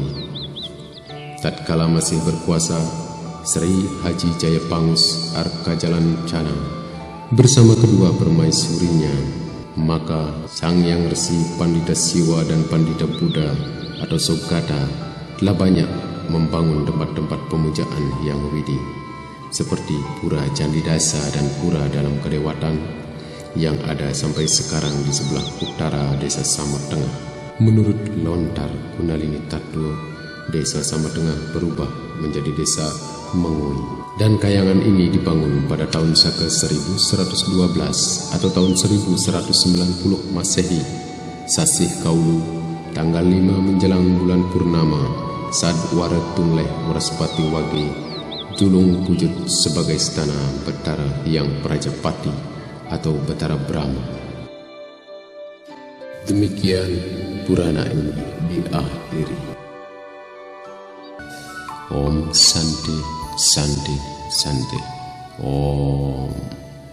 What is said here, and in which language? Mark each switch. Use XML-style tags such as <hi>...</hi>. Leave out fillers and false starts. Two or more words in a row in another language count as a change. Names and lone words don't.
<id>Tatkala masih berkuasa, Sri Haji Jaya Pangus Arkajalancana bersama kedua permaisurinya, maka Sang Yang Resi Pandita Siwa dan Pandita Buddha atau Sogata telah banyak membangun tempat-tempat pemujaan yang widih, seperti Pura Candidasa dan Pura Dalam Kadewatan yang ada sampai sekarang di sebelah utara Desa Samar Tengah. Menurut Lontar Kunalini Tattwa, Desa Samar Tengah berubah menjadi Desa Mengui, dan kayangan ini dibangun pada tahun Saka 1112 atau tahun 1190 Masehi, Sasih Kaulu, tanggal 5 menjelang bulan Purnama, saat Wara Tunleh Waraspati Wage julung wujud sebagai istana Betara yang Prajapati atau Betara Brahma. Demikian Purana ini diakhiri.</id> <sa>Om Santi Santi Santi. Om.</sa>